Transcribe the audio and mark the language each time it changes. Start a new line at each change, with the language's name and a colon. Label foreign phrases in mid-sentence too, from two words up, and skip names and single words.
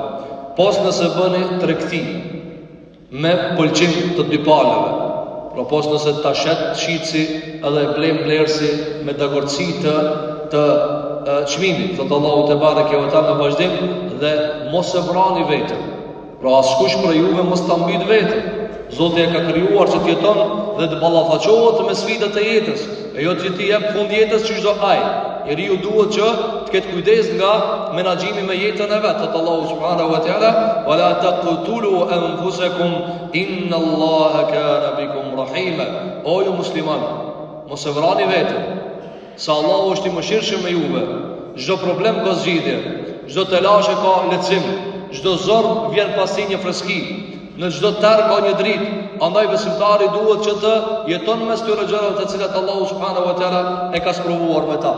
Albanian: Pos nëse bëni tregti me pëlqim të dy palëve, pra pos nëse ta shet shitsi edhe e blem blersi me dagorci të çmimit, thot Allahu
Arabic: تبارك وتعالى
Albanian: në vazhdim, dhe mos e vrani veten. Pra askush për juve mos ta mbyt veten. Zoti e ka krijuar që të jeton dhe të ballafaqohet me sfidat e jetës, e jo që ti jep fund jetës çdo ai. Njeriu duhet që të ketë kujdes nga menaxhimi me jetën e vet.
Arabic: Thot Allahu سبحانه وتعالى ولا تقتلوا أنفسكم إن الله كان بكم رحيما."
Albanian: O ju musliman, mos e vrani veten. Sa Allahu është i mëshirshëm me juve. Çdo problem ka zgjidhje, çdo telashe ka lehtësim, çdo zorr vjen pasi një freski, në çdo tar ka një dritë. Andaj besimtari duhet që të jeton mes këtyre gjërave të cilat Allahu
Arabic: سبحانه وتعالى
Albanian: e ka sprovuar me ta.